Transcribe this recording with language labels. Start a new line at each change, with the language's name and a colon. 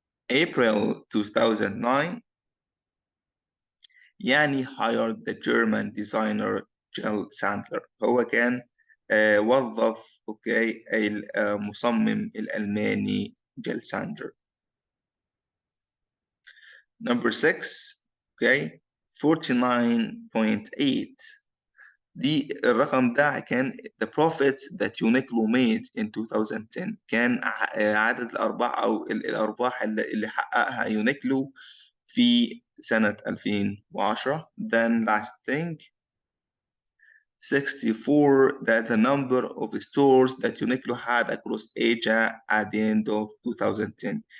English: April 2009, Yani hired the German designer Jill Sandler.
Arabic: هو كان وظف اوكي المصمم الألماني جيل ساندلر.
English: Number 6, okay, 49.8.
Arabic: دي الرقم ده كان
English: the profit that Uniqlo made in 2010.
Arabic: كان عدد الأرباح أو الأرباح اللي حققها يونيكلو في سنة 2010.
English: Then last thing, 64, that the number of stores that Uniqlo had across Asia at the end of 2010.